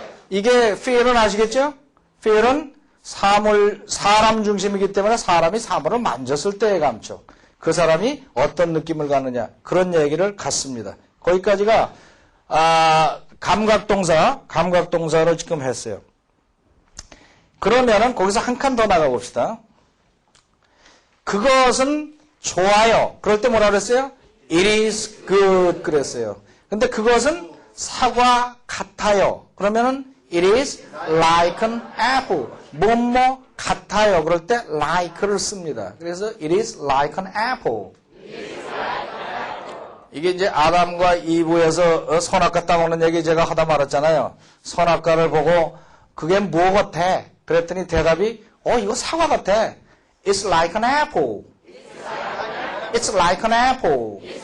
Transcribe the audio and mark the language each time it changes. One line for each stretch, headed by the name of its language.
Korean: 이게 feel은 아시겠죠? feel은 사람 중심이기 때문에 사람이 사물을 만졌을 때의 감촉. 그 사람이 어떤 느낌을 갖느냐. 그런 얘기를 갖습니다. 거기까지가 감각동사를 지금 했어요. 그러면은 거기서 한 칸 더 나가봅시다. 그것은 좋아요. 그럴 때 뭐라 그랬어요?
English: It is good
Korean: 그랬어요. 근데 그것은 사과 같아요. 그러면은
English: It is like an apple.
Korean: 뭐뭐 같아요. 그럴 때 like를 씁니다. 그래서
English: It is like an apple.
Korean: 이게 이제 아담과 이브에서 선악과 따먹는 얘기 제가 하다 말았잖아요. 선악과를 보고 그게 뭐 같아? 그랬더니 대답이 이거 사과 같아.
English: It's like an apple. It's like an apple.